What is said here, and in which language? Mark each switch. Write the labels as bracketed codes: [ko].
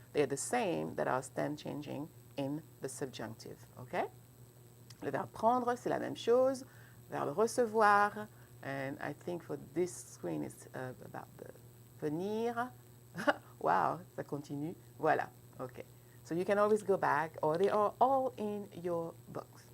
[en] They're the same that are stem changing in the subjunctive. Okay? [fr] Le verbe prendre, c'est la même chose. Le verbe recevoir, [en] and I think for this screen it's about the venir. Wow, [fr] ça continue. Voilà. [en] Okay. So you can always go back, or they are all in your books.